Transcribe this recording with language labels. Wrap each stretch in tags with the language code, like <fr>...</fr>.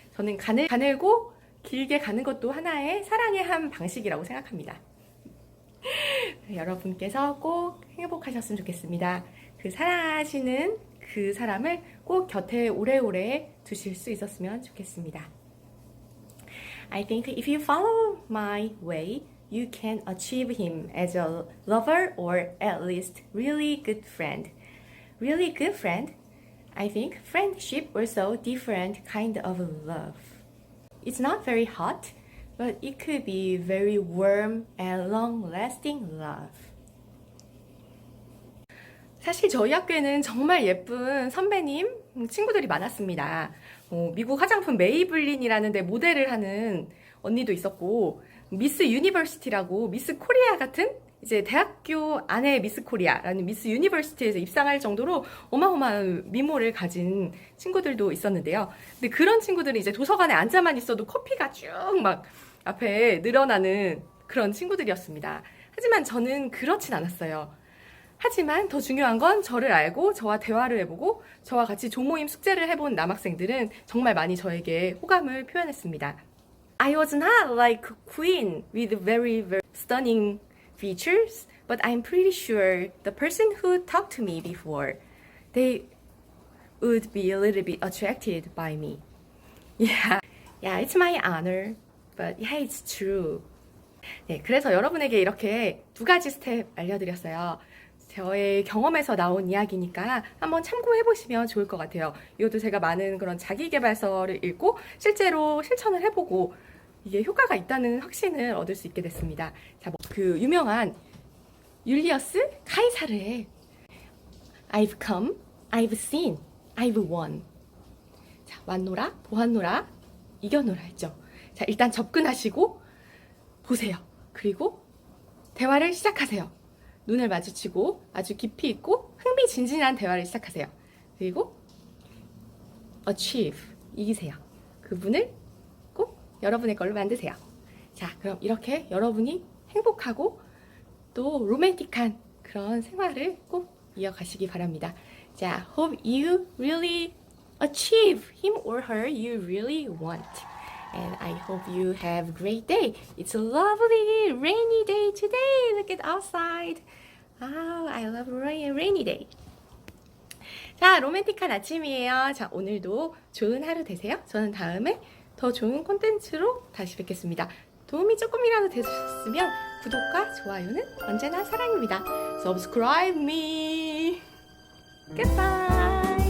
<ko>저는 가늘고 길게 가는 것도 하나의 사랑의 한 방식이라고 생각합니다. 여러분께서 꼭 행복하셨으면 좋겠습니다. 그 사랑하시는 그 사람을 꼭 곁에 오래오래 두실 수 있었으면 좋겠습니다.</ko> <en>I think if you follow my way, you can achieve him as a lover or at least really good friend. Really good friend? I think friendship also different kind of love. It's not very hot, but it could be very warm and long-lasting love.</en> <ko>사실 저희 학교에는 정말 예쁜 선배님, 친구들이 많았습니다. 미국 화장품 메이블린이라는 데 모델을 하는 언니도 있었고, 미스 유니버시티라고 미스 코리아 같은 이제 대학교 안에 미스 코리아라는 미스 유니버시티에서 입상할 정도로 어마어마한 미모를 가진 친구들도 있었는데요. 근데 그런 친구들은 이제 도서관에 앉아만 있어도 커피가 쭉 막 앞에 늘어나는 그런 친구들이었습니다. 하지만 저는 그렇진 않았어요. 하지만 더 중요한 건 저를 알고 저와 대화를 해보고 저와 같이 조모임 숙제를 해본 남학생들은 정말 많이 저에게 호감을 표현했습니다.</ko> <en>I was not like a queen with very stunning features, but I'm pretty sure the person who talked to me before, they would be a little bit attracted by me. Yeah, it's my honor, but yeah, it's true.</en> <ko>네, 그래서 여러분에게 이렇게 두 가지 스텝 알려드렸어요. 저의 경험에서 나온 이야기니까 한번 참고해보시면 좋을 것 같아요. 이것도 제가 많은 그런 자기계발서를 읽고 실제로 실천을 해보고 이게 효과가 있다는 확신을 얻을 수 있게 됐습니다. 자, 그 유명한 율리어스 카이사르의 I've come, I've seen, I've won. 자, 왔노라, 보았노라, 이겨노라 했죠. 자, 일단 접근하시고 보세요. 그리고 대화를 시작하세요. 눈을 마주치고 아주 깊이 있고 흥미진진한 대화를 시작하세요. 그리고 achieve, 이기세요. 그분을 꼭 여러분의 걸로 만드세요. 자, 그럼 이렇게 여러분이 행복하고 또 로맨틱한 그런 생활을 꼭 이어가시기 바랍니다.</ko> <en>자, hope you really achieve him or her you really want. And I hope you have a great day. It's a lovely rainy day today. Look at outside. Oh, I love rainy day.</en> <ko>자, 로맨틱한 아침이에요. 자, 오늘도 좋은 하루 되세요. 저는 다음에 더 좋은 콘텐츠로 다시 뵙겠습니다. 도움이 조금이라도 되셨으면 구독과 좋아요는 언제나 사랑입니다. Subscribe me. Goodbye.</ko>